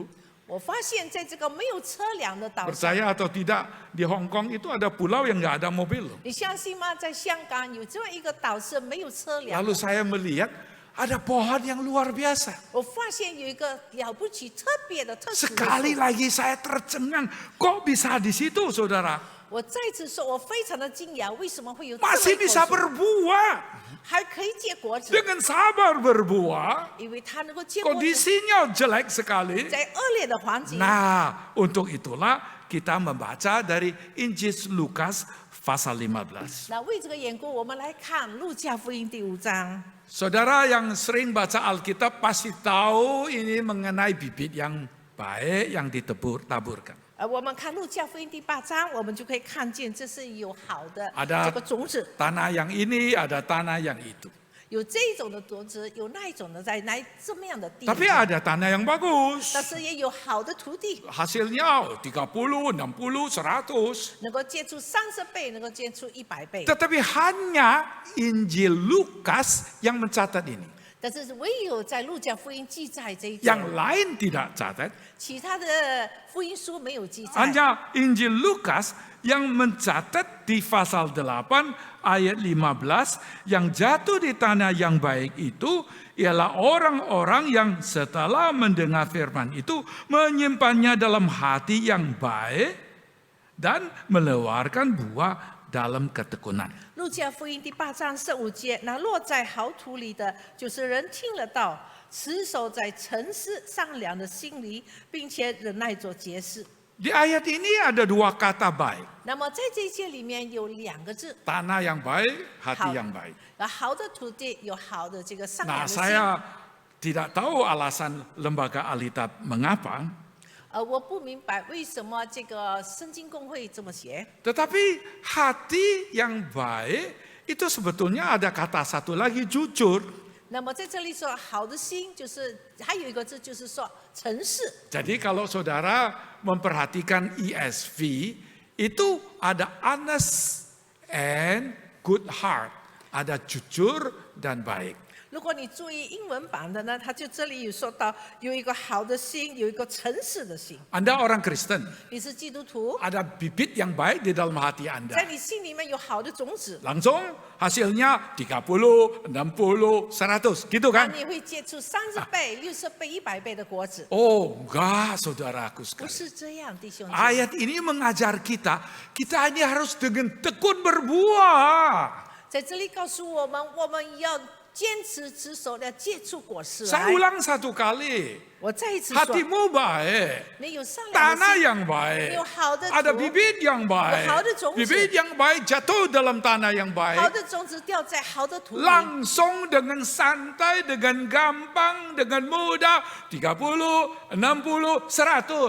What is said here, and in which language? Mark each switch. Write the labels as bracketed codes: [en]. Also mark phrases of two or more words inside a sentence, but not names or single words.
[zh] 我发现在这个没有车辆的岛上， [id] Percaya atau tidak, di Hong Kong itu ada pulau yang nggak ada mobil. [zh] 你相信吗？在香港有这么一个岛是没有车辆 [id] Lalu [zh] 的。 [id] saya melihat ada pohon yang luar biasa. [zh] 我发现有一个了不起、特别的、特殊的 [id] Sekali [zh] 树。 [id] lagi saya tercengang, kok bisa di situ, saudara? [zh] 我再次说，我非常的惊讶，为什么会有这么 [id] Masih [zh] 一棵 [id] bisa [zh] 树， [id] berbuah, [zh] 还可以结果子？ [id] dengan sabar berbuah. [zh] 因为它能够结果子， [id] Kondisinya jelek sekali. [zh] 在恶劣的环境。 [id] Nah, untuk itulah kita membaca dari Injil Lukas pasal 15. [zh] 那为这个缘故，我们来看路加福音第5章。 [id] Saudara yang sering baca Alkitab pasti tahu ini mengenai bibit yang baik yang ditaburkan. [zh] 我们看路加福音第8章，我们就可以看见这是有好的 [id] Ada [zh] 这个种子， [id] tanah yang ini, ada tanah yang itu. [zh] 有这一种的土质，有那一种的在那这么样的地 [id] Tapi [zh] 上， [id] ada tanah yang bagus. [zh] 但是也有好的土地， [id] Hasilnya 30, 60, 100. [zh] 能够结出30倍，能够结出100倍。 [id] Tetapi hanya Injil Lukas yang mencatat ini. [zh] 但是唯有在路加福音记载这一 [id] Yang [zh] 种， [id] lain tidak catat. [zh] 其他的福音书没有记载。 [id] Hanya Injil Lukas yang mencatat di pasal 8 ayat 15 yang jatuh di tanah yang baik itu ialah orang-orang yang setelah mendengar firman itu menyimpannya dalam hati yang baik dan mengeluarkan buah dalam ketekunan. [zh] 路加福音第8章15节，那落在好土里的，就是人听了道，持守在诚实善良的心里，并且忍耐做节事。 [id] Di ayat ini ada dua kata baik. [zh] 那么在这一节里面有2个字， [id] Tanah yang baik, hati [zh] 好 [id] yang baik. [zh] 好的土地有好的这个善良 [id] Nah, [zh] 的心。 [id] saya tidak tahu alasan lembaga Alkitab mengapa. [zh] 我不明白为什么这个圣经公会这么写。 [id] Tetapi hati yang baik itu sebetulnya ada kata satu lagi, jujur. [zh] 那么在这里说好的心，就是还有一个字，就是说诚实。 [id] Jadi kalau saudara memperhatikan ESV, itu ada [en] honest and good heart. [id] Ada jujur dan baik. [zh] 如果你注意英文版的呢，它就这里有说到有一个好的心，有一个诚实的心。 [id] Anda orang Kristen, [zh] 你是基督徒， [id] ada bibit yang baik di dalam hati [zh] 在 [id] Anda. [zh] 你心里面有好的种子， [id] Langsung hasilnya 30, 60, 100, gitu [zh] 那 [id] kan? [zh] 你会结出30倍、60倍、100倍的果子。 [id] Oh, enggak saudaraku [zh] 不 [id] sekalian. [zh] 是这样，弟兄姐妹。 [id] Ayat ini mengajar kita, kita ini harus dengan tekun berbuah. [zh] 在这里告诉我们，我们要坚持持守，要结出果实 [id] Saya [zh] 来。 [id] ulang satu kali, [zh] 我再一次说， [id] hatimu baik, [zh] 你有善良的 [id] tanah [zh] 心， [id] yang baik, [zh] 有好的 [id] ada [zh] 土， [id] bibit yang baik, bibit yang baik jatuh dalam tanah yang [zh] 好 [id] baik, [zh] 的种子掉在好的土里， [id] langsung dengan santai, dengan gampang, dengan mudah, 30, 60, 100,